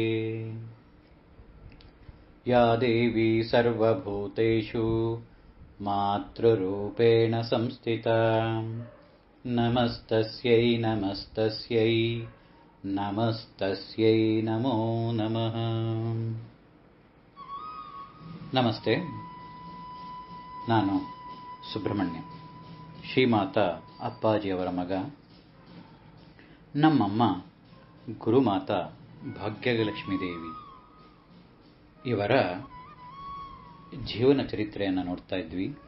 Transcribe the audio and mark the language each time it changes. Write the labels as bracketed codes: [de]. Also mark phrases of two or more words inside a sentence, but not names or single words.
[sa] या देवी सर्वभूतेषु मातृरूपेण संस्थिता नमस्तस्यै नमस्तस्यै नमस्तस्यै नमो नमः। [kn] ನಮಸ್ತೆ, ನಾನು ಸುಬ್ರಹ್ಮಣ್ಯ, ಶ್ರೀಮಾತಾ ಅಪ್ಪಾಜಿಯವರ ಮಗ. ನಮ್ಮಮ್ಮ ಗುರುಮಾತಾ ಭಾಗ್ಯಲಕ್ಷ್ಮೀ ದೇವಿ ಇವರ ಜೀವನ ಚರಿತ್ರೆಯನ್ನು ನೋಡ್ತಾ ಇದ್ವಿ.